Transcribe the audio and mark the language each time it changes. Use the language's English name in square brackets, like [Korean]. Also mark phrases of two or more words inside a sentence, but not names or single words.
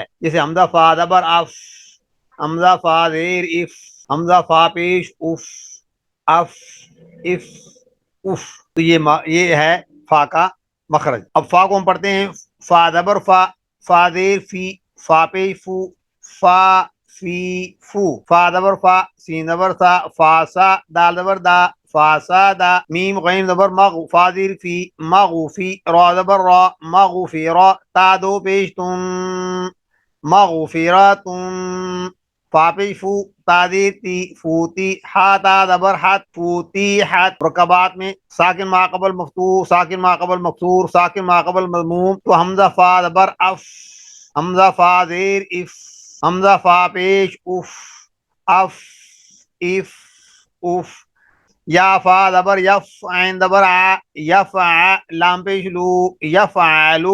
[Urdu] جیسے حمزہ فا زبر اف، حمزہ فا زیر اف، حمزہ فا پیش اف، اف اف اف، تو یہ ہے فا کا مخرج۔ اب فا کو ہم پڑھتے ہیں، فا زبر فا، فا زیر فی، فا پیش فو، فا فی فو، فا زبر فا، سین زبر سا، فا سا، دال زبر دا، فا سا دا، میم غین زبر مغ، فا زیر فی، مغفی، را زبر را، مغفی را، تا دو پیش تم، مغفراتن، فا پیش فو، تا زیر تی، فوتی، ہا تا زبر حت، فوتی حت۔ رکبات میں ساکن ما قبل مفتوح، ساکن ما قبل مکسور، ساکن ما قبل مضموم۔ تو حمزہ فا زبر اف، حمزہ فا زیر اف، حمزہ فا پیش اف، اف اف اف۔ یا فا زبر یف، عین زبر ع، یفع، لام پیش لو، یفعلو۔